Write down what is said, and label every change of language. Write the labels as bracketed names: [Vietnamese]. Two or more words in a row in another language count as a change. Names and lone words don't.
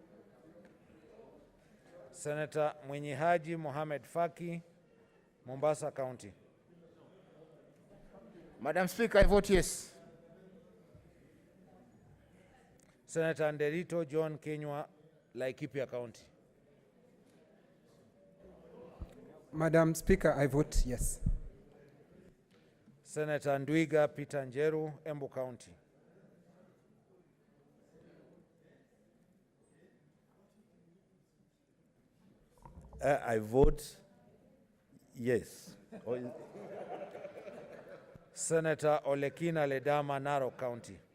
[English] Senator Mwinyi Haji Mohamed Faki, Mombasa County. Madam Speaker, I vote yes. Senator Nderito John Kenywa, Laikipia County. Madam Speaker, I vote yes. Senator Ndwiga Peter Njeru, Embu County. I vote yes. Senator Olekina Ledama, Narok County.